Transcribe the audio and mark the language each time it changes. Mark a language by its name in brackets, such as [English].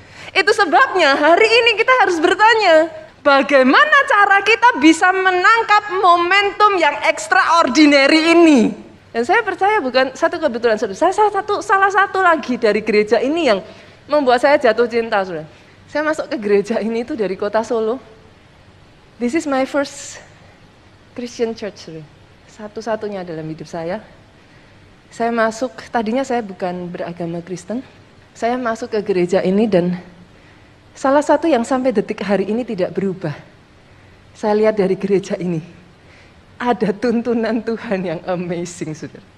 [Indonesian] Itu sebabnya hari ini kita harus bertanya, bagaimana cara kita bisa menangkap momentum yang extraordinary ini? Dan saya percaya bukan satu kebetulan, saudara. Salah satu lagi dari gereja ini yang membuat saya jatuh cinta, saudara. Saya masuk ke gereja ini itu dari kota Solo. [English] This is my first Christian church, saudara. [Indonesian] Satu-satunya dalam hidup saya. Saya masuk, tadinya saya bukan beragama Kristen. Saya masuk ke gereja ini dan salah satu yang sampai detik hari ini tidak berubah. Saya lihat dari gereja ini, ada tuntunan Tuhan yang amazing, saudara.